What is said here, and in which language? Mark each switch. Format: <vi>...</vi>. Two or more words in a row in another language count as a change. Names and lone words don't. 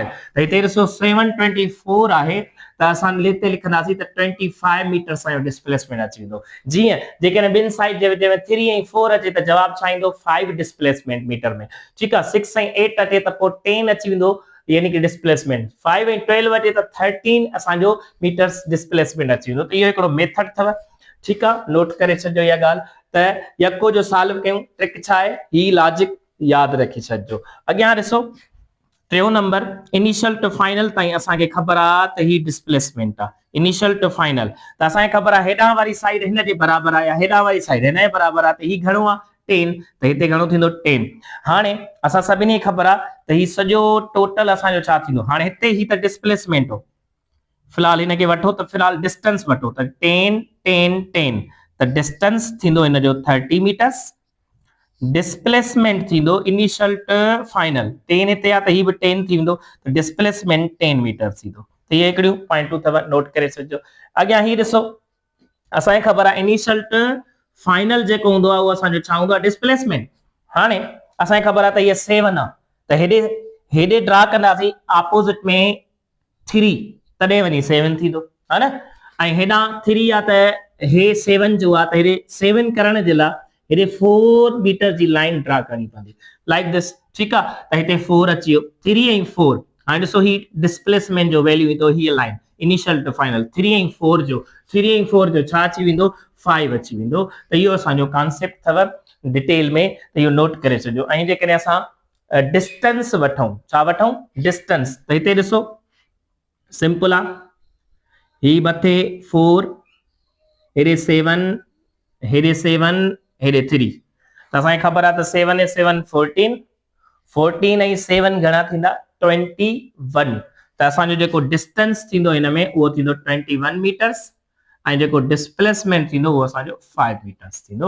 <sd>त हिते ॾिसो 7 24 आहे त असां हिते लिखंदासीं त 25 मीटर असांजो डिस्प्लेसमेंट अची वेंदो। जीअं जेकॾहिं ॿिनि साइड जे विच में 3 ऐं 4 अचे त जवाब छा ईंदो 5</sd> <en>displacement meter</en> <sd>में ठीकु आहे। 6 ऐं 8 अचे त पोइ 10 अची वेंदो यानी कि डिस्प्लेसमेंट। 5 ऐं 12 अचे त 13 असांजो</sd> <en>meters displacement</en> <sd>अची वेंदो। त इहो हिकिड़ो मेथड अथव ठीकु आहे नोट करे छॾिजो इहा ॻाल्हि त यको जो सॉल्व कयूं ट्रिक छा आहे ही लॉजिक यादि रखी छॾिजो। अॻियां ॾिसो टियों नंबर</sd> <en>initial to final</en> <sd>ताईं असांखे ख़बर आहे त ही डिस्प्लेसमेंट आहे</sd> <en>initial to final</en> <sd>त असांखे ख़बर आहे हेॾां वारी साइड हिन जे बराबरि आहे या हेॾां वारी साइड हिन जे बराबरि आहे त ही घणो आहे 10 त हिते घणो थींदो 10। हाणे असां सभिनी खे ख़बर आहे त ही सॼो टोटल असांजो छा थींदो हाणे हिते ही त डिस्प्लेसमेंट हो फिलहाल हिनखे वठो त फिलहाल डिस्टेंस वठो त 10 10 10 त डिस्टेंस थींदो हिन जो 30 मीटर्स। डिस्प्लेसमेंट थींदो</sd> <en>initial to final</en> <sd>10 हिते आहे त ही बि 10 थी वेंदो त डिस्प्लेसमेंट 10 मीटर थींदो। त इहे हिकिड़ियूं पॉइंटूं अथव नोट करे छॾिजो। अॻियां ही ॾिसो असांखे ख़बर आहे</sd> <en>initial to final</en> <sd>जेको हूंदो आहे उहो असांजो छा हूंदो आहे डिस्प्लेसमेंट। हाणे असांखे ख़बर आहे त इहा 7 आहे त हेॾे ड्रा कंदासीं ऑपोजिट में 3 तॾहिं वञी 7 थींदो हा न ऐं हेॾां 3 आहे त हे 7 जो आहे त हेॾे 7 करण जे लाइ हेॾे 4 मीटर जी</sd> <en>line draw</en> <sd>करणी पवंदी</sd> <en>like this</en> <sd>ठीकु आहे त हिते 4 अची वियो 3 ऐं 4। हाणे ॾिसो ही डिस्प्लेसमेंट जो वैल्यू ईंदो हीअ लाइन</sd> <en>initial to final</en> <sd>3 ऐं 4 जो छा अची वेंदो 5 अची वेंदो। त इहो असांजो कॉन्सेप्ट अथव डिटेल में त इहो नोट करे छॾियो। ऐं जेकॾहिं असां डिस्टेंस वठूं छा वठूं डिस्टेंस त हिते ॾिसो सिंपल आहे ही मथे 4 हेॾे 7 हेॾे 7 हेॾे 3 त असांखे ख़बर आहे त 7 ऐं 7 14 14 ऐं 7 घणा थींदा 21 त असांजो जेको डिस्टेंस थींदो हिन में उहो थींदो 21 मीटर्स ऐं जेको डिस्प्लेसमेंट थींदो उहो असांजो 5 मीटर्स थींदो।</sd>